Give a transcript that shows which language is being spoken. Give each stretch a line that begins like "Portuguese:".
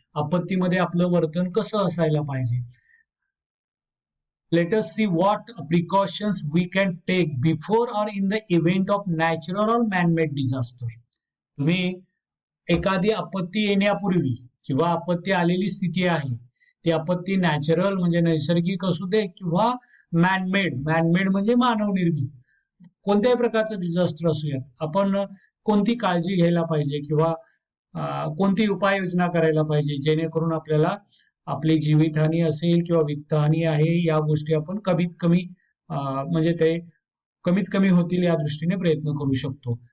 Marathi: आपत्तीमध्ये आपलं वर्तन कसं असायला पाहिजे.
English: Let us see what precautions we can take before or in the event of natural or man-made disaster.
Marathi: तुम्ही एखादी आपत्ती येण्यापूर्वी किंवा आपत्ती आलेली स्थिती आहे ती आपत्ती नॅचरल म्हणजे नैसर्गिक असू दे किंवा मॅनमेड म्हणजे मानवनिर्मित कोणत्याही प्रकारचं डिझास्टर असूयात आपण कोणती काळजी घ्यायला पाहिजे किंवा कोणती उपाययोजना करायला पाहिजे जेणेकरून आपल्याला आपली जीवितहानी असेल किंवा वित्तहानी आहे या गोष्टी आपण कमीत कमी म्हणजे ते कमीत कमी होतील या दृष्टीने प्रयत्न करू शकतो.